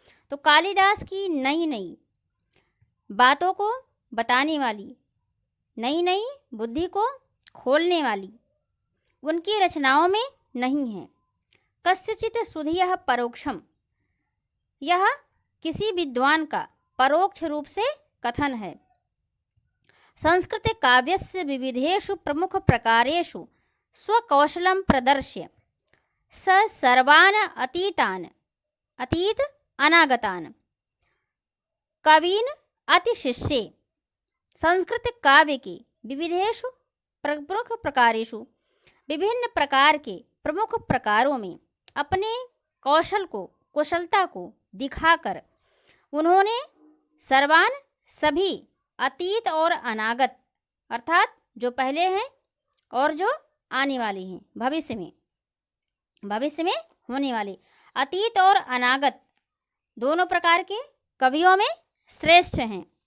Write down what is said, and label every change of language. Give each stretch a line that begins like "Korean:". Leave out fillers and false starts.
Hindi: तो कालिदास की नई नई बातों को बताने वाली, नई नई बुद्धि को खोलने वाली उनकी रचनाओं में नहीं है।
Sanskrit: कस्यचित् सुधियः परोक्षम,
Hindi: यह किसी विद्वान का परोक्ष रूप से कथन है।
Sanskrit: संस्कृत काव्यस्य विविधेषु प्रमुख प्रकारेषु स्वकौशलं प्रदर्श्य स सर्वान् अतीतान्, अतीत अनागतान् कवीन् अतिशिष्ये।
Hindi: संस्कृत काव्य के
Sanskrit: विविधेषु प्रमुख प्रकारेषु,
Hindi: विभिन्न प्रकार के प्रमुख प्रकारों में अपने कौशल को, कुशलता को दिखाकर उन्होंने सर्वान, सभी, अतीत और अनागत, अर्थात जो पहले हैं और जो आने वाले हैं, भविष्य में होने वाले, अतीत और अनागत दोनों प्रकार के कवियों में श्रेष्ठ हैं।